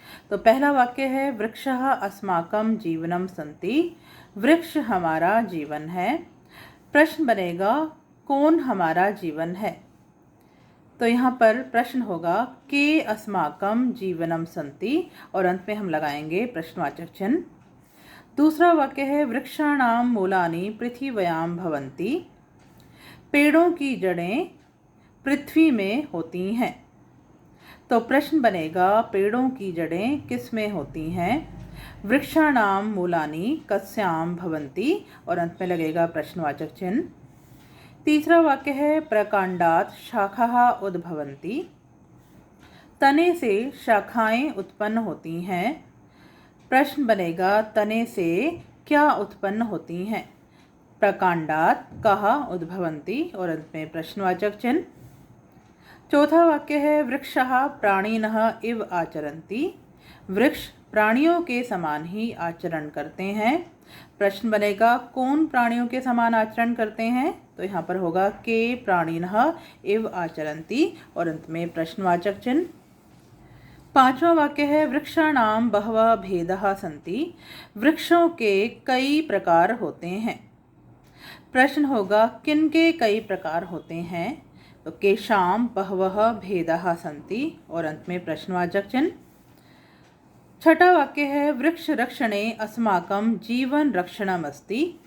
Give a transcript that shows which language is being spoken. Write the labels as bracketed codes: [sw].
[hi] तो पहला वाक्य है, [sa] वृक्षः अस्माकं जीवनम सन्ति। [hi] वृक्ष हमारा जीवन है। प्रश्न बनेगा, कौन हमारा जीवन है? तो यहाँ पर प्रश्न होगा, [sa] के अस्माकं जीवनम सन्ति [hi] और अंत में हम लगाएंगे प्रश्नवाचक चिन्ह। दूसरा वाक्य है, [sa] वृक्षाणां मूलानि पृथिव्यां भवन्ति। [hi] पेड़ों की जड़ें पृथ्वी में होती हैं। तो प्रश्न बनेगा, पेड़ों की जड़ें किस में होती हैं? [sa] वृक्षाणां मूलानि कस्यां भवन्ति [hi] और अंत में लगेगा प्रश्नवाचक चिन्ह। तीसरा वाक्य है, [sa] प्रकांडात् शाखाः उद्भवन्ति। [hi] तने से शाखाएं उत्पन्न होती हैं। प्रश्न बनेगा, तने से क्या उत्पन्न होती हैं? [sa] प्रकांडात् कः उद्भवन्ति [hi] और अंत में प्रश्नवाचक चिन्ह। चौथा वाक्य है, [sa] वृक्षाः प्राणिनः इव आचरन्ति। [hi] वृक्ष प्राणियों के समान ही आचरण करते हैं। प्रश्न बनेगा, कौन प्राणियों के समान आचरण करते हैं? तो यहाँ पर होगा, [sa] के प्राणिनः इव आचरन्ति [hi] और अंत में प्रश्नवाचक चिन्ह। पांचवा वाक्य है, [sa] वृक्षाणां बहवः भेदाः सन्ति। [hi] वृक्षों के कई प्रकार होते हैं। प्रश्न होगा, किनके कई प्रकार होते हैं? तो [sa] केषां बहवः भेदाः सन्ति [hi] और अंत में प्रश्नवाचक चिन्ह। छठा वाक्य है, [sa] वृक्ष रक्षणे अस्माकं जीवन रक्षणम् अस्ति।